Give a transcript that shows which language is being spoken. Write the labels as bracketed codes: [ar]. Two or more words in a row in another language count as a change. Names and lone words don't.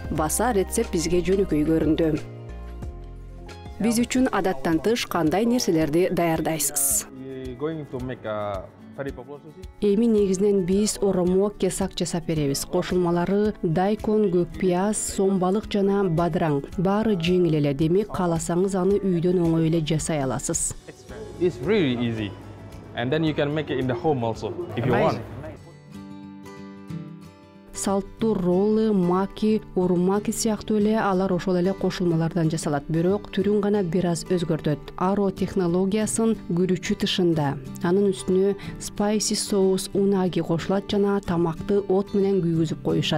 [ky] Баса рецепт бизге жөнөкөй көрүндү. Биз үчүн адаттан тыш кандай нерселерди даярдайсыз? Эми негизинен биз оромокке сак жасап беребиз. Кошулмалары дайкон, көк пияз, сом балык жана бадыраң. Баары жеңил эле, демек кааласаңыз аны үйдөн оңой эле жасай аласыз. [en] It's really easy. And then you can make it in the home also if you want. [ky] Салттуу роллы, маки, урумаки сыяктуу эле алар ошол эле кошулмалардан жасалат, бирок түрүн гана бир аз өзгөртөт. Аро технологиясын күрүчү тышында. Анын үстүнө спайси соус, унаги кошулат жана тамакты от менен күйгүзүп коюшат.